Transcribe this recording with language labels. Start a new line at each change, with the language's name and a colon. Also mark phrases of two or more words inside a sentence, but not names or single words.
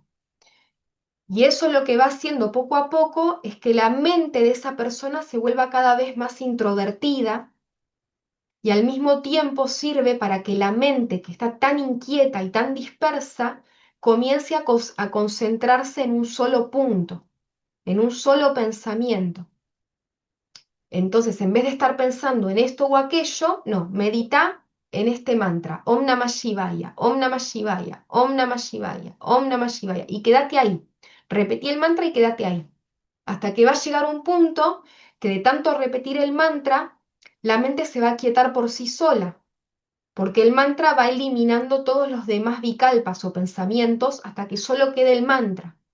Spanish: Y eso lo que va haciendo poco a poco es que la mente de esa persona se vuelva cada vez más introvertida y al mismo tiempo sirve para que la mente, que está tan inquieta y tan dispersa, comience a concentrarse en un solo punto, en un solo pensamiento. Entonces, en vez de estar pensando en esto o aquello, no, medita en este mantra,
Sanskrit: ओम् नमः शिवाय ओम् नमः शिवाय ओम् नमः शिवाय ओम् नमः शिवाय,
Spanish: y quédate ahí. Repetí el mantra y quédate ahí. Hasta que va a llegar un punto que de tanto repetir el mantra, la mente se va a quietar por sí sola, porque el mantra va eliminando todos los demás vikalpas o pensamientos hasta que solo quede el mantra.